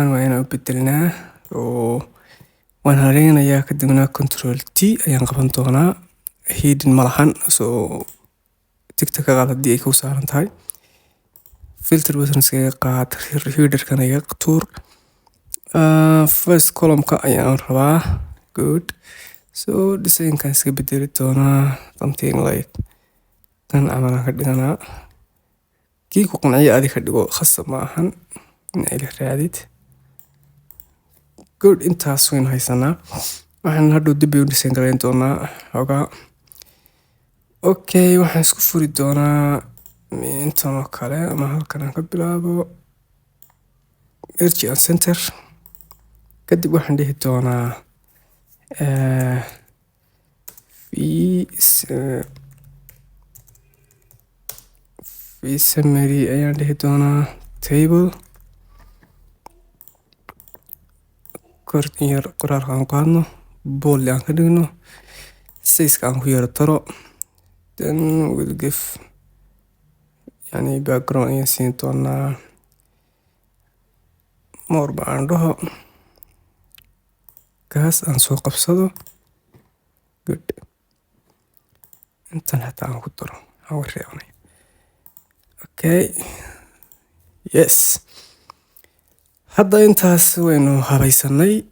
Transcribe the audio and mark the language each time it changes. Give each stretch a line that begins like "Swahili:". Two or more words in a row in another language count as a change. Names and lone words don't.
Somali: waa inaan u bedelnaa oo waan hareynayaa kadibna control T ayaan qaban doonaa hidden malahan soo tigta ka qaad haddii ay ku saaran tahay
English: filter button
Somali: iskaga qaad headerkan iga tuur
English: first column-ka
Somali: ayaan rabaa
English: good so
Somali: design-kan iska bedeli doonaa
English: something like
Somali: kan camalaan ka dhiganaa kii ku qanciya adi ka dhigo khasab ma ahan in ay la raadid good intaas waynu haysanaa waxaan hadhow dib u design garayn doonaa xogaa okay waxaan isku furi doonaa intan oo kale ama halkan aan ka bilaabo
English: merge and center
Somali: kadib waxaan dhihi doonaa v summary ayaan dhihi doonaa table yar qoraalka aan qaadno bold aan ka dhigno size-ka aan ku yara taro
English: then we'll give
Somali: yani background ayaan siin doonaa more ba aan dhaho kaas aan soo qabsado good intan hataa aan ku daro aan wareegnay
English: okay yes
Somali: hadda intaas waynu habaysanay